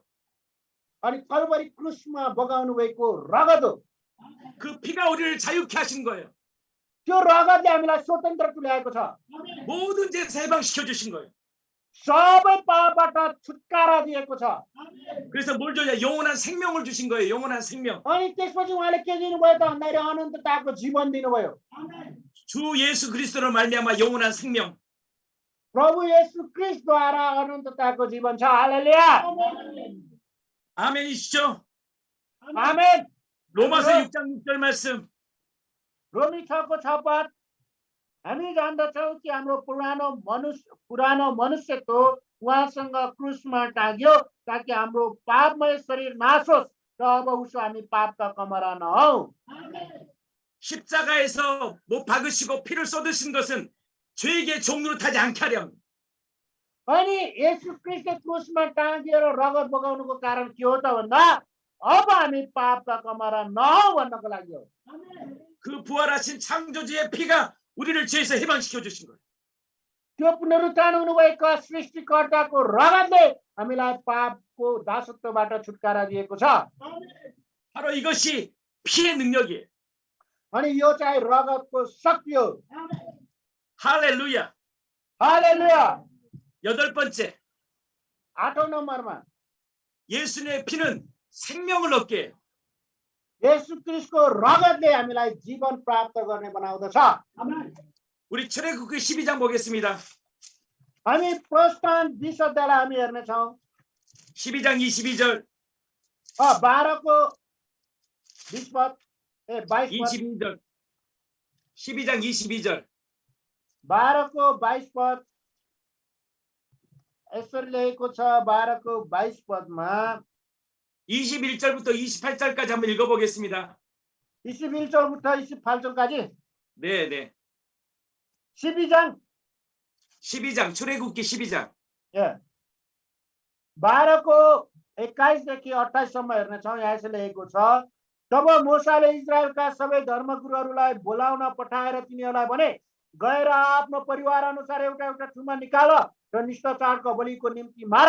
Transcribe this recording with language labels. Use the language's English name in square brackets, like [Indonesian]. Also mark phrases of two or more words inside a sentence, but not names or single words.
[Nepali] अनि कल्वरी क्रुसमा बगाउनु भएको रगत हो। [Korean] 그 피가 우리를 자유케 하신 거예요. [Nepali] त्यो रगतले हामीलाई स्वतन्त्र तुल्याएको छ। [Korean] 모든 죄에서 해방시켜 주신 거예요. [Nepali] सबै पापबाट छुटकारा दिएको छ। [Korean] 그래서 뭘 줘야 영원한 생명을 주신 거예요. 영원한 생명. [Nepali] अनि त्यसपछि उहाँले के दिनुभयो त भन्दाखेरि अनन्तताको जीवन दिनुभयो। [Korean] 주 예수 그리스도로 말미암아 영원한 생명. [Nepali] प्रभु येशू ख्रीष्टद्वारा अनन्तताको जीवन छ। हालेलुया। [Korean] 아멘이시죠? [Nepali] आमेन। [Korean] 로마서 6장 6절 말씀. [Nepali] रोमी 6:6 पद, हामी जान्दछौँ कि हाम्रो पुरानो मनुष्यत्व उहाँसँग क्रुसमा टाँग्यो ताकि हाम्रो पापमय शरीर नाश होस् र अब उसो हामी पापका कमरा नहौँ। [Korean] 십자가에서 못 박으시고 피를 쏟으신 것은 죄에게 종노릇하지 않게 하렴. [Nepali] अनि येशू ख्रीष्टले क्रुसमा टाँगिएर रगत बगाउनुको कारण के हो त भन्दा अब हामी पापका कमरा नहौँ भन्नको लागि हो। [Korean] 그 부활하신 창조주의 피가 우리를 죄에서 해방시켜 주신 거예요. [Nepali] त्यो पुनरुत्थान हुनुभएको सृष्टिकर्ताको रगतले हामीलाई पापको दासत्वबाट छुटकारा दिएको छ। [Korean] 바로 이것이 피의 능력이에요. [Nepali] अनि यो चाहिँ रगतको शक्ति हो। [Korean] 할렐루야. [Nepali] हालेलुया। [Korean] 여덟 번째, [Nepali] 8औं नम्बरमा [Korean] 예수님의 피는 생명을 얻게 해요. [Nepali] येशू ख्रीष्टको रगतले हामीलाई जीवन प्राप्त गर्ने बनाउँदछ। [Korean] 우리 출애굽기 12장 보겠습니다. [Nepali] हामी प्रस्थान 20 अध्यायलाई हामी हेर्नेछौँ। [Korean] 12장 22절, [Nepali] 12को 20 पद, 22 पद, [Korean] 22절. 12장 22절. [Nepali] 12को 22 पद यसरी लेखेको छ। 12को 22 पदमा [Korean] 21절부터 28절까지 한번 읽어보겠습니다. 21절부터 28절까지 네. 12장 출애굽기 12장. [Nepali] 12को 21देखि 28सम्म हेर्नेछौँ। यहाँ यसले लेखेको छ, तब मोसाले इजरायलका सबै धर्मगुरुहरूलाई बोलाउन पठाएर तिनीहरूलाई भने, गएर आफ्नो परिवार अनुसार एउटा एउटा ठुमा निकाल र निष्ठाचारको बलिको निम्ति मार।